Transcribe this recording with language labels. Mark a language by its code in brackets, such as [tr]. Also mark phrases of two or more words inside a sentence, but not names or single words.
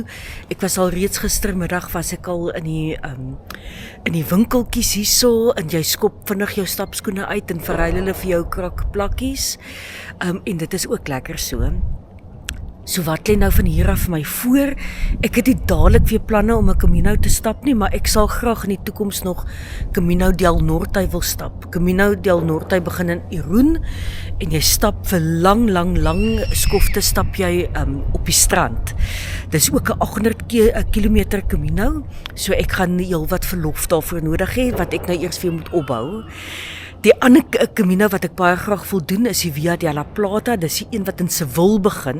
[af] Ek was al reeds gistermiddag was ek al in die winkeltjies hierso, en jy skop vinnig jou stapskoene uit en verruil hulle vir jou krokplakkies. En dit is ook lekker so. So wat lê nou van hier af vir my voor? Ek het nie dadelik weer planne om 'n Camino te stap nie, maar ek sal graag in die toekoms nog Camino del Norte wil stap. Camino del Norte begin in Irún en jy stap vir lang skofte stap jy op die strand. Dis ook 'n 800 kilometer Camino, so ek gaan heelwat verlof daarvoor nodig hê wat ek nou eers weer moet opbou. Die ander Camino wat ek baie graag wil doen is die Via de la Plata, dis die een wat in Seville begin.